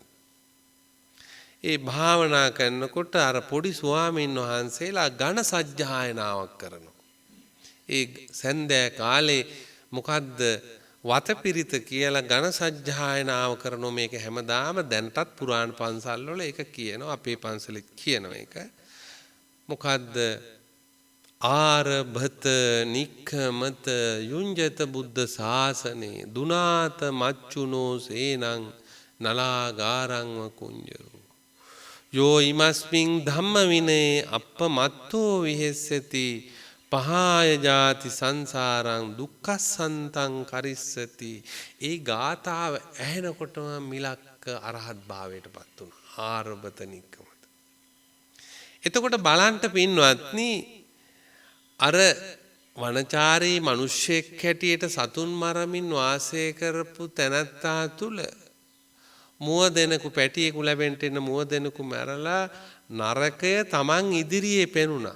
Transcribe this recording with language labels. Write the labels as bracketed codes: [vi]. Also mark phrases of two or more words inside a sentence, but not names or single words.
[si] ඒ භාවනා කරනකොට අර පොඩි ස්වාමීන් වහන්සේලා ඝන සජ්ජායනාවක් කරනවා. ඒ සන්ධ්‍යා කාලේ මොකද්ද වතපිරිත කියලා ඝන සජ්ජායනාව කරනෝ මේක හැමදාම දැන්ටත් පුරාණ පන්සල් වල ඒක කියනවා. අපේ පන්සලෙත් කියනවා ඒක. මොකද්ද [pi] ආරභත නික්ඛමත යුඤ්ජත බුද්ධ ශාසනේ දුනාත මච්චුනෝ සේනං නලාගාරංව කුඤ්ජරෝ යෝ ඉමස්මින් ධම්ම විනේ අප්පමත්තෝ විහෙස්සති පහාය ජාති සංසාරං දුක්ඛසන්තං කරිස්සති. [si] ඒ ගාථාව ඇහෙනකොටම මිලක්ක අරහත් භාවයටපත් වුණා. [pi] ආරභත නික්ඛමත. [si] එතකොට බලන්න පින්වත්නි අර වනචාරී මිනිස්සෙක් හැටියට සතුන් මරමින් වාසය කරපු තැනැත්තා තුල මුව දෙනකු පැටියෙකු ලැබෙන්න එන මුව දෙනකු මැරලා නරකය Taman ඉදිරියේ පෙනුණා.